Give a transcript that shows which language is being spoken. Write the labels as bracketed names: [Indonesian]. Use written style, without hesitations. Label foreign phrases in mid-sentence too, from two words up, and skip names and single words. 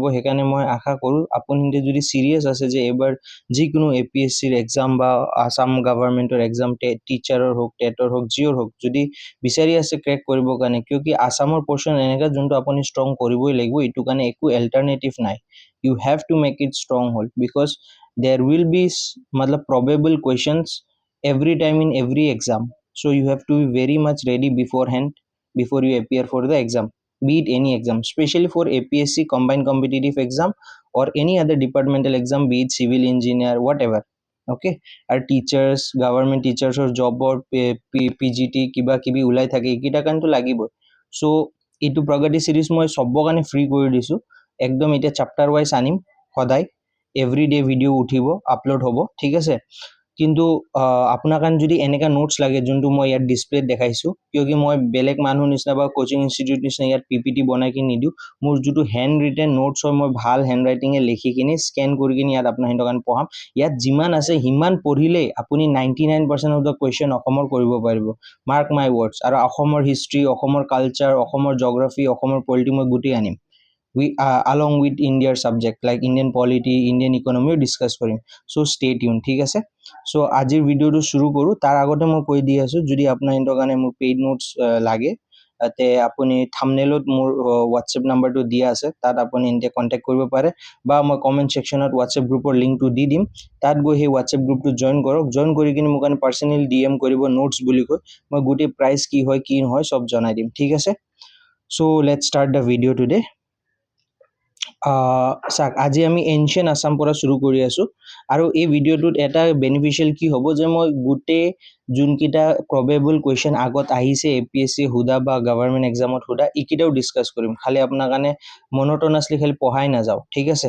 [Assamese] সেইকাৰণে মই আশা কৰোঁ আপুনি যদি সিৰিয়াছ আছে যে এবাৰ যিকোনো APSCৰ এক্সাম বা আসাম [English] government exam, [Assamese] টিচাৰৰ হওক, টেটৰ হওক, জিঅ'ৰ হওক, যদি বিচাৰি আছে ক্ৰেক কৰিবৰ কাৰণে, কিয় আসামৰ পৰ্চন এনেকা যোনটো আপুনি ষ্ট্ৰং কৰিবই লাগিব, এইটো কাৰণে একো এল্টাৰনেটিভ নাই। [English] You have to make it strong হ'ল, because there will be मतलब probable questions every time in every exam, so you have to be very much ready beforehand before you appear for the exam, be it any exam, especially for APSC combined competitive exam or any other departmental exam, be it civil engineer, whatever. [Assamese] Okay, আৰু টিচাৰ্ছ, [English] government teachers [Assamese] জবৰ PGT কিবা কিবি ওলাই থাকে, এইকেইটা কাৰণেতো লাগিবই। চ' এইটো প্ৰগতি সিৰিজ মই চবৰ কাৰণে ফ্ৰী কৰি দিছোঁ, একদম এতিয়া [English] chapter wise [Assamese] আনিম সদায়, [English] every day video' [Assamese] উঠিব, আপলোড হ'ব, ঠিক আছে। কিন্তু আপোনাৰ কাৰণে যদি এনেকা নোটছ লাগে যোনটো মই ইয়াত ডিছপ্লেত দেখাইছোঁ, কিয় মই বেলেগ মানুহ নিচিনা বা [English] coaching institute [Assamese] নিচিনা ইয়াত PPT বনাই কিনি নিদিওঁ। মোৰ যিটো [English] hand written notes [Assamese] হয়, মই ভাল [English] hand writing [Assamese] লিখি কিনি স্কেন কৰি কিনি ইয়াত আপোনাৰ সিহঁতৰ কাৰণে পঢ়াম। ইয়াত যিমান আছে সিমান পঢ়িলেই আপুনি 99% [English] of the question [Assamese] অসমৰ কৰিব পাৰিব, [English] mark my words. [Assamese] আৰু অসমৰ হিষ্ট্ৰী, অসমৰ কালচাৰ, অসমৰ জগ্ৰাফি, অসমৰ পলিটি মই গোটেই আনিম। [English] along with India's subject like Indian polity, Indian economy discuss কৰিম। so stay tuned, [Assamese] ঠিক আছে। so আজিৰ ভিডিঅ'টো শুরু কৰোঁ। তাৰ আগতে মই কৈ দি আছোঁ, যদি আপোনাৰ ইহঁতৰ কাৰণে মোৰ [English] paid notes [Assamese] লাগে, তে আপুনি থাম্বনেইলত মোৰ হোৱাটছএপ নাম্বাৰটো দিয়া আছে, তাত আপুনি এনেকৈ কণ্টেক্ট কৰিব পাৰে, বা মই [English] comment section [Assamese] হোৱাটছএপ গ্ৰুপৰ লিংকটো দি দিম, তাত গৈ সেই হোৱাটছএপ গ্ৰুপটো জইন কৰক। জইন কৰি কিনে মোক কাৰণে [English] personally DM [Assamese] কৰিব নোটছ বুলি কৈ, মই গোটেই প্ৰাইচ কি হয় কি নহয় চব জনাই দিম, ঠিক আছে। [English] so let's start the video today. [Assamese] চাওক, আজি আমি এনচিয়েণ্ট আসাম পৰা শুরু কৰি আছোঁ, আৰু এই ভিডিঅ'টোত এটা বেনিফিচিয়েল কি হ'ব যে মই গোটেই যোনকেইটা [English] probable question [Assamese] আগত আহিছে APSC সোধা বা [English] government exam [Assamese] সোধা, এইকেইটাও ডিছকাছ কৰিম। খালি আপোনাৰ কাৰণে মনোটনাছলি খালি পঢ়াই নাযাওঁ, ঠিক আছে।